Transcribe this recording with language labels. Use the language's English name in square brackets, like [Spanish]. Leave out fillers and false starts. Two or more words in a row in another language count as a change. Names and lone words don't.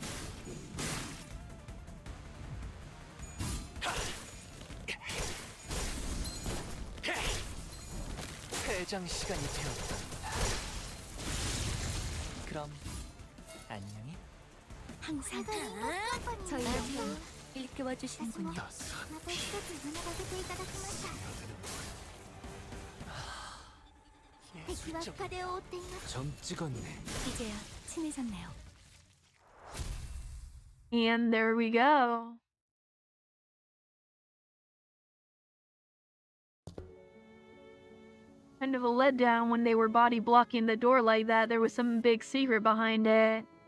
[Korean] 퇴장 시간이 되었답니다. 그럼 안녕히. 항상 저희 영광 일깨워 주시는군요. [Japanese] また一つ学ばせていただきました。敵は深手を負っています。 [Korean] 점 찍었네. 이제야 친해졌네요. [English] And there we go. Kind of a letdown when they were body blocking the door like that. There was some big secret behind it.